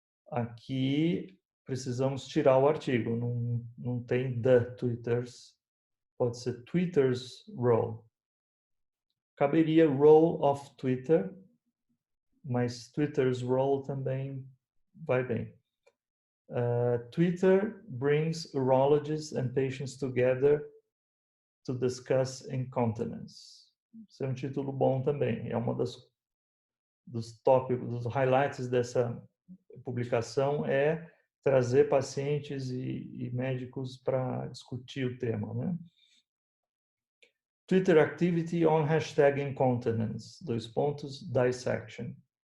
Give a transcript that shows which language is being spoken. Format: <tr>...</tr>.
<pt>Aqui precisamos tirar o artigo, não tem the Twitter's, pode ser Twitter's role. Caberia</pt> <en>role of Twitter,</en> <pt>mas Twitter's role também vai bem.</pt> <en>Twitter brings urologists and patients together to discuss incontinence.</en> <pt>Esse é um título bom também. É uma dos tópicos, dos highlights dessa publicação é trazer pacientes e médicos para discutir o tema, né?</pt> <en>Twitter activity on #incontinence, dissection.</en>